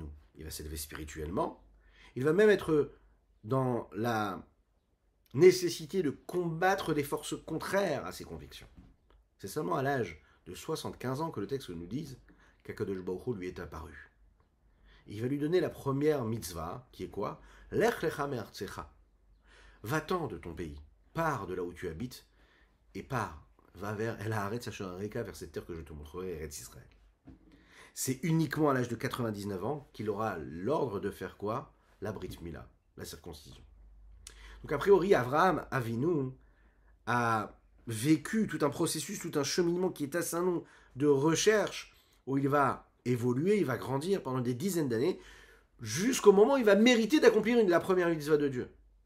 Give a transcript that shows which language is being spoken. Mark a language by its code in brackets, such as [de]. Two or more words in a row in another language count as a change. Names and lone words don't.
[fr] Il va s'élever spirituellement. Il va même être dans la nécessité de combattre des forces contraires à ses convictions. C'est seulement à l'âge de 75 ans que le texte nous dise qu'Akadosh Baruch Hu lui est apparu. Il va lui donner la première mitzvah, qui est quoi? [he] לך לך מארצך. [fr] Va-t'en de ton pays, pars de là où tu habites, et pars, va vers [he] אל הארץ אשר אראך, [fr] vers cette terre que je te montrerai, Eretz Israël. C'est uniquement à l'âge de 99 ans qu'il aura l'ordre de faire quoi? La [he] ברית מילה, [fr] la circoncision. Donc a priori, Avraham Avinu a vécu tout un processus, tout un cheminement qui est assez long de recherche, où il va évoluer, il va grandir pendant des dizaines d'années, jusqu'au moment où il va mériter d'accomplir la première mitzvah de Dieu.